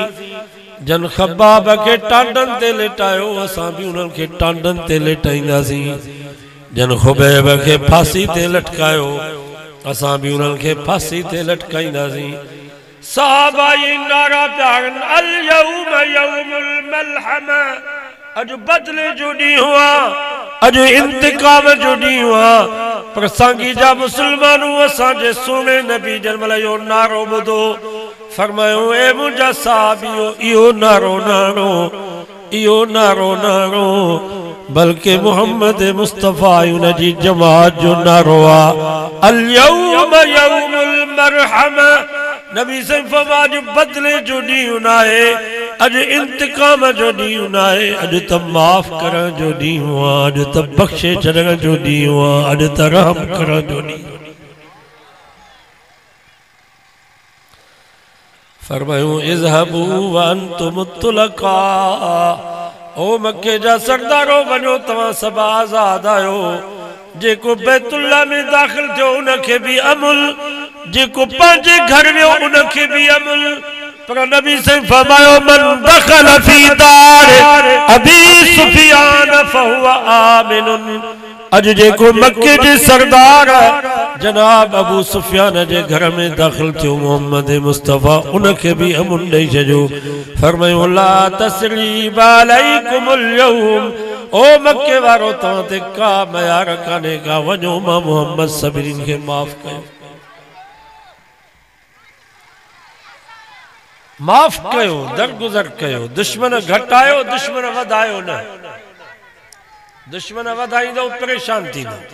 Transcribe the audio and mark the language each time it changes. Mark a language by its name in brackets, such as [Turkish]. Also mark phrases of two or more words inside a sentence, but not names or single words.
[Sindhi] जन ख़ब्बाब के टांडनि ते लेटायो असां भी उन्हनि खे टांडनि ते लेटाईंदासीं। जन खुबैब के फांसी ते लटकायो असां भी उन्हनि खे फांसी ते लटकाईंदासीं। सहाबा ये नारा पिया हणनि [Arabic] اليوم يوم الملحمة, [Sindhi] अॼु बदिले जो ॾींहुं आहे, अॼु इंतकाम जो ॾींहुं आहे। पर सांगी जा मुसलमानू असांजे सोने नबी जन महिल इहो नारो ॿुधो फरमायो ए मुंहिंजा साहिबियो इहो नारो नारो, इहो नारो नारो, बल्कि मोहम्मद मुस्तफ़ा उन जी जमात जो नारो आहे [Arabic] اليوم يوم المرحمة. [Sindhi] नबी से फरमायो बदले जो ॾींहुं न आहे, अॼु इंतकाम जो ॾींहुं न आहे, अॼु त माफ़ करण जो ॾींहुं आहे, अॼु त बख़्शे छॾण जो ॾींहुं आहे, अॼु त रहम करण जो ॾींहुं। [Arabic] फरमायूं اذهبوا وأنتم الطلقاء, [Sindhi] ओ मक्के जा सरदारो वञो तव्हां सभु आज़ाद आहियो। जेको बैतुल्ला में दाख़िल थियो उनखे भी अमुल, जेको पंहिंजे घर वियो उनखे भी अमुल। [Arabic] पर नबी से फरमायो من دخل في دار أبي سفيان فهو آمن. [Sindhi] अॼु जेको मक्के जे सरदार जनाब अबू सुफियान जे घर में दाख़िल थियो मोहम्मद मुस्तफ़ा उनखे भी अमुन ॾेई छॾियो। [Arabic] फरमायो لا تثريب عليكم اليوم, [Sindhi] ओ मक्के वारो तव्हां ते का मयार कान्हे का, वञो मां मोहम्मद सभिनीनि खे माफ़ कयो, माफ़ कयो, दरगुज़र कयो। दुश्मन घटायो दुश्मन वधायो न, दुश्मन वधाईंदो परेशान थींदो।